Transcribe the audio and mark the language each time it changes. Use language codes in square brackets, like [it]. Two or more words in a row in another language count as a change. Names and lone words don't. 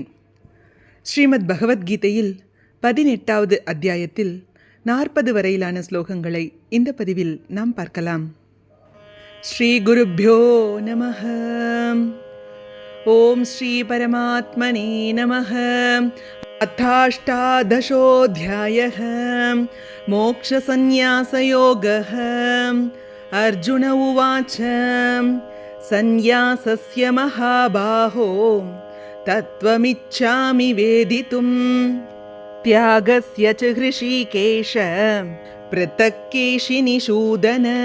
[ta] ஸ்ரீமத் பகவத்கீதையில் 18வது அத்தியாயத்தில் 40 வரையிலான ஸ்லோகங்களை இந்த பதிவில் நாம் பார்க்கலாம். [sa] श्री गुरुभ्यो नमः. ओम् श्री परमात्मने नमः. அத்தாஷ்டாதசோऽध्यायः मोक्षसंन्यासयोगः. अर्जुन उवाच सन्न्यासस्य महाबाहो तत्त्वमिच्छामि वेदितुम्. त्यागस्य च हृषीकेश पृथक् केशिनिषूदन.